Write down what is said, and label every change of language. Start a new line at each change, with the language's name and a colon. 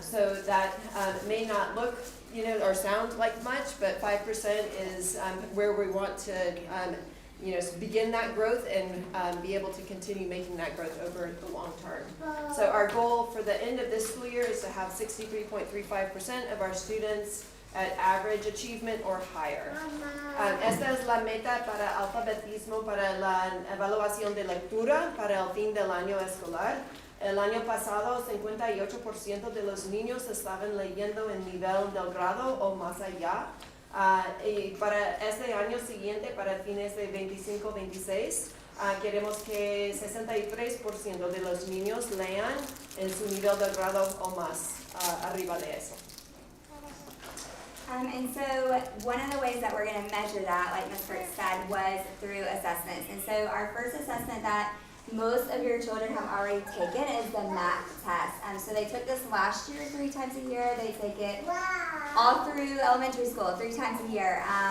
English: So that may not look, or sound like much, but 5% is where we want to, begin that growth and be able to continue making that growth over the long term. So our goal for the end of this school year is to have 63.35% of our students at average achievement or higher.
Spanish: Esta es la meta para alfabetismo para la evaluación de lectura para el fin del año escolar. El año pasado, 58% de los niños estaban leyendo en nivel del grado o más allá. Y para este año siguiente, para fines de 25-26, queremos que 63% de los niños lean en su nivel del grado o más arriba de eso.
English: And so one of the ways that we're going to measure that, like Ms. Fritz said, was through assessments. And so our first assessment that most of your children have already taken is the MAP test. So they took this last year 3 times a year. They take it all through elementary school 3 times a year.